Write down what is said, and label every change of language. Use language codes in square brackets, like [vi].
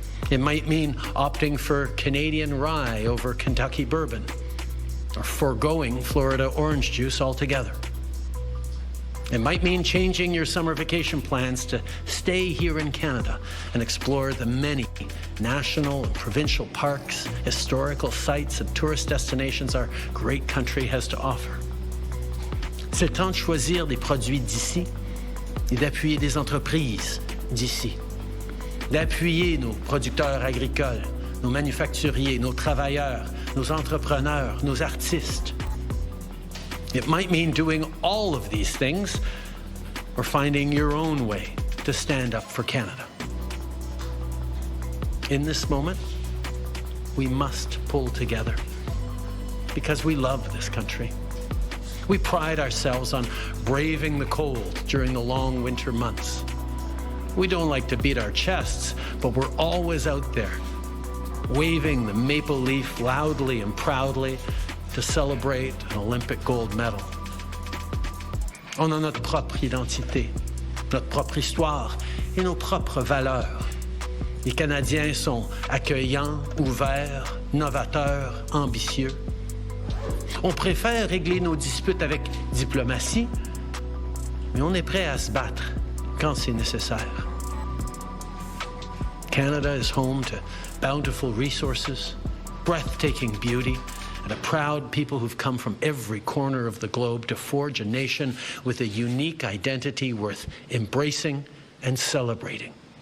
[en] It might mean opting for Canadian rye over Kentucky bourbon, or foregoing Florida orange juice altogether. It might mean changing your summer vacation plans to stay here in Canada and explore the many national and provincial parks, historical sites, and tourist destinations our great country has to offer. [fr] C'est le temps de choisir des produits d'ici et d'appuyer des entreprises d'ici. D'appuyer nos producteurs agricoles, nos manufacturiers, nos travailleurs, nos entrepreneurs, nos artistes. [en] It might mean doing all of these things or finding your own way to stand up for Canada. In this moment, we must pull together because we love this country. We pride ourselves on braving the cold during the long winter months. We don't like to beat our chests, but we're always out there, waving the maple leaf loudly and proudly to celebrate an Olympic gold medal. [fr] On a notre propre identité, notre propre histoire et nos propres valeurs. Les Canadiens sont accueillants, ouverts, novateurs, ambitieux. On préfère régler nos disputes avec diplomatie, mais on est prêt à se battre quand c'est nécessaire. [en] Canada is home to bountiful resources, breathtaking beauty, and a proud people who've come from every corner of the globe to forge a nation with a unique identity worth embracing and celebrating.